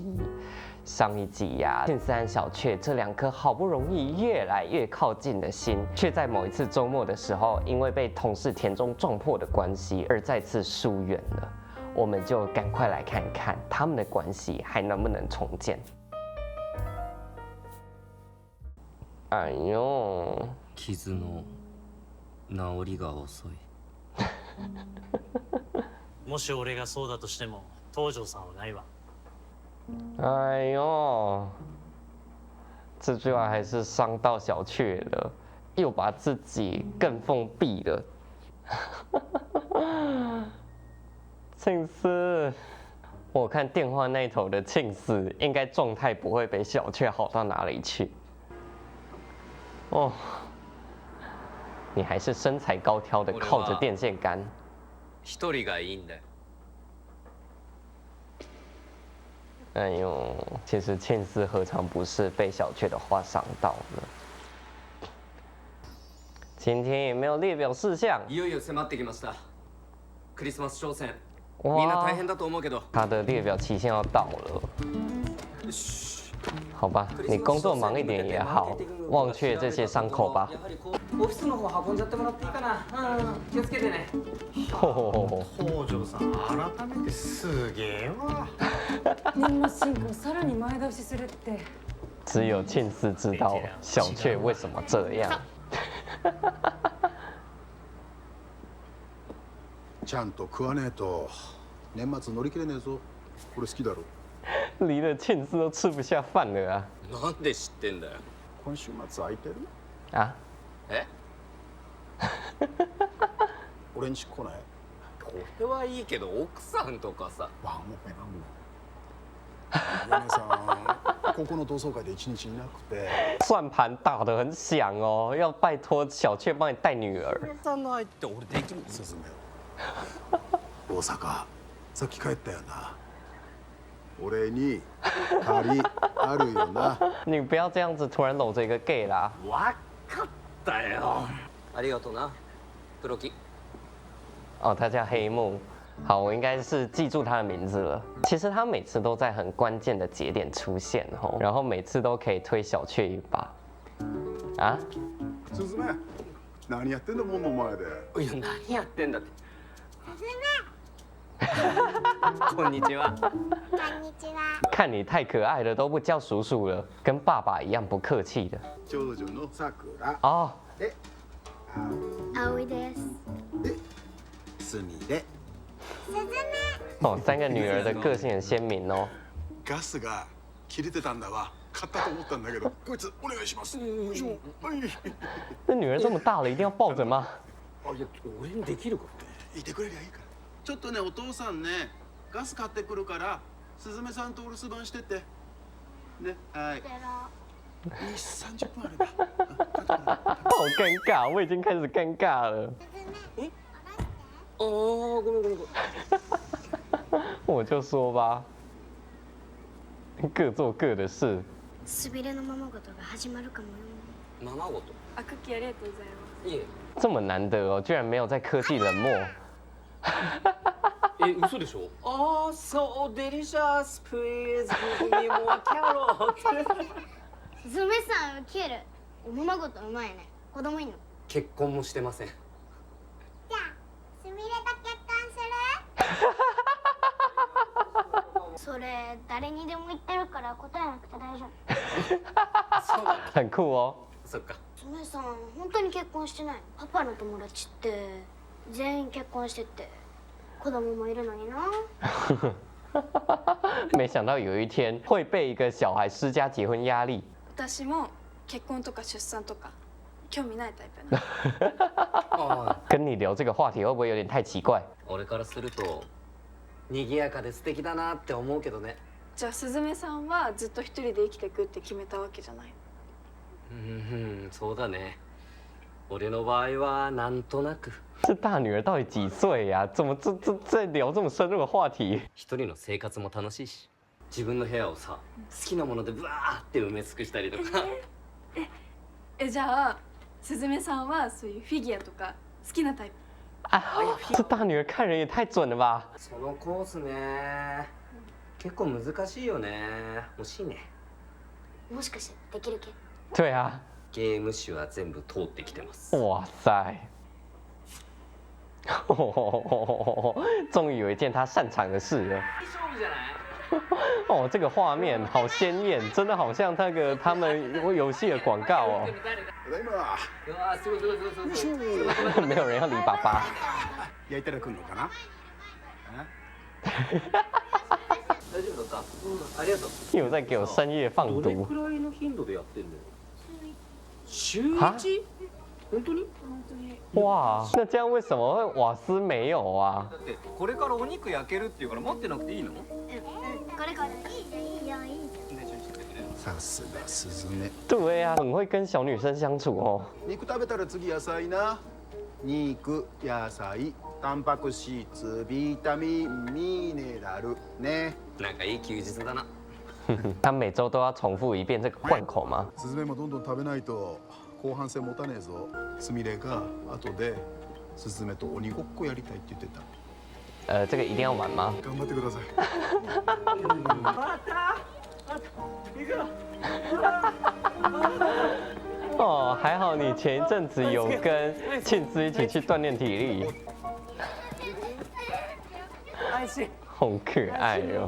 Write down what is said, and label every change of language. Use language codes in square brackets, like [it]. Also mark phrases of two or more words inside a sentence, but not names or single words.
[zh] 上一集呀，庆思和小雀这2颗好不容易越来越靠近的心，却在某一次周末的时候，因为被同事田中撞破的关系而再次疏远了。我们就赶快来看看他们的关系还能不能重建。哎呦， [ja] 傷の治りが遅い。もし俺がそうだとしても東條さんはないわ。 [zh] 哎呦，这句话还是伤到小雀了，又把自己更封闭了。庆思，我看电话那头的庆思，应该状态不会比小雀好到哪里去。哦，你还是身材高挑的，靠着电线杆。 [ja] 一人がいいんだよ。 [zh] 哎呦，其实庆思何尝不是被小雀的话伤到呢？今天也没有列表事项。 [ja] いよいよ迫ってきました。クリスマス商戦。みんな大変だと思うけど。 [zh] 他的列表期限要到了。好吧，你工作忙一点也好，忘却这些伤口吧。 [ja] オフィスの方運んじゃってもらっていいかな。気をつけてね。東條さん改めてすげえわ。年末進行さらに前倒しするって。 [zh] 只有庆思知道小雀为什么这样。 [ja] ちゃんと食わねえと年末乗り切れねえぞ。これ好きだろ。 [zh] 离了庆思都吃不下饭了啊！ [ja] なんで知ってんだよ。今週末空いてる？ [zh] 啊？ [ja] え？俺んち来ない？これはいいけど奥さんとかさ。 [zh] 王木没帮我。 [ja] 米さん、ここの同窓会で1日いなくて。 [zh] 算盘打得很响哦，要拜托小雀帮你带女儿。 [ja] さないって俺できる。すずめよ。大阪、さっき帰ったよな。俺に借りあるよな。 [zh] 你不要这样子突然搂着一个 gay 啦。 [ja] わかったよ。ありがとな、黒木。 [zh] 哦，他叫黑木。好，我应该是记住他的名字了。其实他每次都在很关键的节点出现哦，然后每次都可以推小雀一把。啊？ [ja] すずめ、何やってんだ門の前で。いや何やってんだって。こんにちは。こんにちは。 [zh] 看你太可愛了，都不叫叔叔了，跟爸爸一样不客气的。 [ja] 長女のさくら。 [zh] 哦， [ja] で、葵です。すみれ。すずめ。 [zh] 哦，3个女儿的个性很鲜明哦。 [ja] ガスが切れてたんだわ。買ったと思ったんだけど、こいつお願いします。はい。 [zh] 这女儿这么大了，一定要抱着吗？ [ja] あ、いや俺にできるか。いてくれりゃいいから。ちょっとね、お父さんね、ガス買ってくるから、すずめさんとお留守番してってね。はい。20、30分あれば。 [zh] 好尴尬，我已经开始尴尬了。 [ja] ああ、ごめんごめんごめん。 [zh] 我就说吧，各做各的事。 [ja] すびれのままごとが始まるかもよ。ままごと。あ、クッキーありがとうございます。いえ。 [zh] 这么难得哦，居然没有在科技冷漠。 [ja] え、嘘でしょ？ああ、そう [en] delicious please give me more carrot. [ja] すずめさんウケる。おままごとうまいね。子供いんの？結婚もしてません。じゃあすみれと結婚する？それ誰にでも言ってるから答えなくて大丈夫。そうだ。 [zh] 很酷哦。 [ja] そっか。すずめさん本当に結婚してないの？パパの友達って全員結婚してて子供もいるのにな。 [zh] 没想到有一天会被一个小孩施加结婚压力。 [ja] 私も結婚とか出産とか興味ないタイプなの。 [zh] 跟你聊这个话题会不会有点太奇怪？ [ja] 俺からすると賑やかで素敵だなって思うけどね。じゃあすずめさんはずっと一人で生きていくって決めたわけじゃない？そうだね。俺の場合はなんとなく。 [zh] 这大女儿到底几岁呀？怎么在聊这么深入的话题？ [ja] 一人の生活も楽しいし、自分の部屋をさ、好きなものでブワーって埋め尽くしたりとか。じゃあすずめさんはそういうフィギュアとか好きなタイプ？ [zh] 啊，这大女儿看人也太准了吧！ [ja] そのコースね、結構難しいよね。惜しいね。もしかしてできる系？ [zh] 对啊， [ja] ゲーム誌は全部通ってきてます。 [zh] 哇塞！终于有一件他擅长的事了。 [ja] 勝負じゃない？ [zh] 哦，这个画面好鲜艳，真的好像那个他们游戏的广告哦。 [ja] ただいま。うわーすごいすごいすごいすごい。 [zh] 没有人要理爸爸。 [ja] 焼いたら来るのかな？大丈夫だった？ありがとう。 [zh] 又在给我深夜放毒 [ja] どれく。らいの頻度でやってんのよ？週は一？本当に？ [zh] 哇，那这样为什么会瓦斯没有啊？ [ja] だってこれからお肉焼けるっていうから持ってなくていいの？これこれいいじゃんいいじゃんいいじゃん。さすがスズメ。 [zh] 对呀、很会跟小女生相处哦。 [ja] 肉食べたら次野菜な。肉、野菜、タンパク質、ビタミン、ミネラルね。なんかいい休日だな。 [zh] 他每周都要重复一遍这个贯口吗？ [ja] スズメもどんどん食べないと後半戦持たねえぞ。すみれが後でスズメと鬼ごっこやりたいって言ってた。 [zh] 这个一定要玩吗？ [ja] 頑張ってください。 [zh] 哦，还好你前一阵子有跟庆之一起去锻炼体力，好可爱哦。